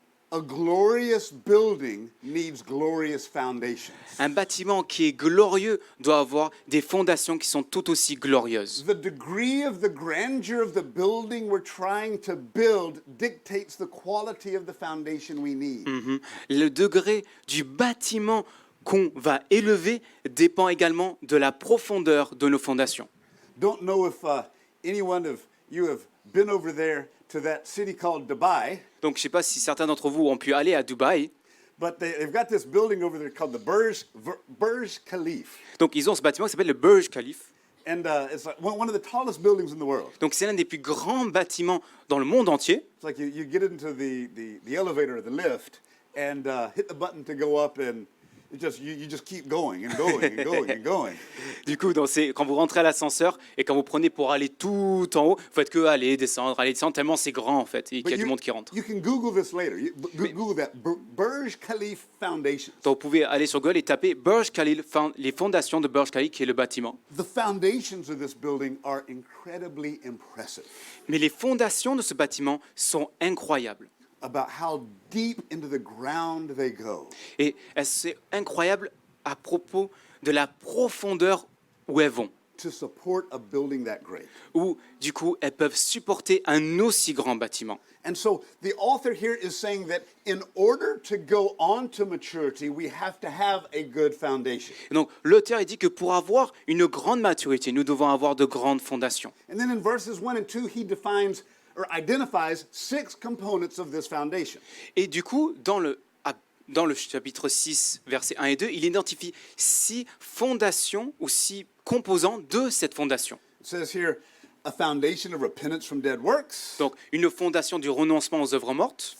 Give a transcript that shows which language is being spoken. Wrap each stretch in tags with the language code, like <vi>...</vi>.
<en>A glorious building needs glorious foundations.</en> <fr>Un bâtiment qui est glorieux doit avoir des fondations qui sont tout aussi glorieuses.</fr> <en>The degree of the grandeur of the building we're trying to build dictates the quality of the foundation we need.</en> <fr>Le degré du bâtiment qu'on va élever dépend également de la profondeur de nos fondations.</fr> <en>Don't know if anyone of you have been over there to that city called Dubai,</en> <fr>Donc je ne sais pas si certains d'entre vous ont pu aller à Dubaï.</fr> <en>but they've got this building over there called the Burj Khalifa.</en> <fr>Donc ils ont ce bâtiment qui s'appelle le Burj Khalifa.</fr> <en>And it's like one of the tallest buildings in the world.</en> <fr>Donc c'est l'un des plus grands bâtiments dans le monde entier.</fr> <en>It's like you get into the elevator or the lift and hit the button to go up, and you just keep going and going and going and going.</en> <fr>Du coup, quand vous rentrez à l'ascenseur et quand vous prenez pour aller tout en haut, vous faites que aller descendre, tellement c'est grand en fait et qu'il y a du monde qui rentre.</fr> <en>You can Google this later. Google that Burj Khalifa Foundation.</en> <fr>Donc vous pouvez aller sur Google et taper Burj Khalifa, les fondations de Burj Khalifa, qui est le bâtiment.</fr> <en>The foundations of this building are incredibly impressive</en> <fr>Mais les fondations de ce bâtiment sont incroyables.</fr> <en>about how deep into the ground they go.</en> <fr>Et c'est incroyable à propos de la profondeur où elles vont.</fr> <en>To support a building that great.</en> <fr>Où, du coup, elles peuvent supporter un aussi grand bâtiment.</fr> <en>And so the author here is saying that in order to go on to maturity, we have to have a good foundation.</en> <fr>Et donc, l'auteur il dit que pour avoir une grande maturité, nous devons avoir de grandes fondations.</fr> <en>And then in verses 1 and 2, he defines or identifies 6 components of this foundation.</en> <fr>Et du coup, dans le chapitre 6, versets 1 et 2, il identifie 6 fondations ou 6 composants de cette fondation.</fr> <en>It says here, a foundation of repentance from dead works,</en> <fr>Donc, une fondation du renoncement aux œuvres mortes,</fr>